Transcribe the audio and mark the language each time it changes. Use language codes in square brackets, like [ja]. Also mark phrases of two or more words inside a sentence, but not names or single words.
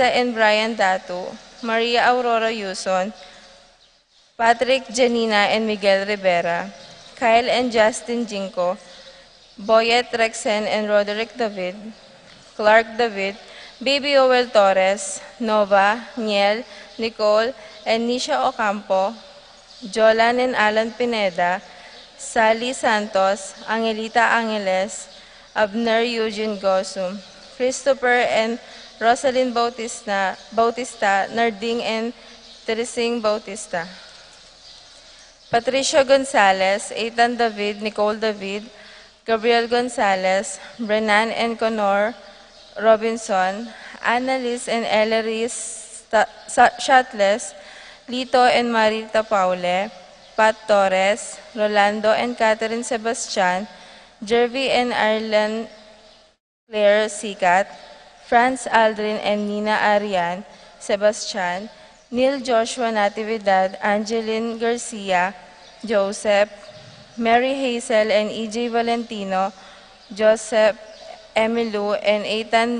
[en] and Brian Datu, Maria Aurora Yuson, Patrick Janina and Miguel Rivera, Kyle and Justin Jinko, Boyet Rexen and Roderick David, Clark David, Baby Owel Torres, Nova, Niel, Nicole, and Nisha Ocampo, Jolan and Alan Pineda, Sally Santos, Angelita Angeles, Abner Eugene Gosum, Christopher and Rosalind Bautista, Narding and Teresing Bautista, Patricia Gonzalez, Ethan David, Nicole David, Gabriel Gonzalez, Brennan and Connor Robinson, Annalise and Ellery Shatles, Lito and Marita Paule, Pat Torres, Rolando and Catherine Sebastian, Jervy and Arlen Claire Sikat, Franz Aldrin and Nina Arian Sebastian, Neil Joshua Natividad, Angeline Garcia, Joseph, Mary Hazel and EJ Valentino, Joseph Emilu and Ethan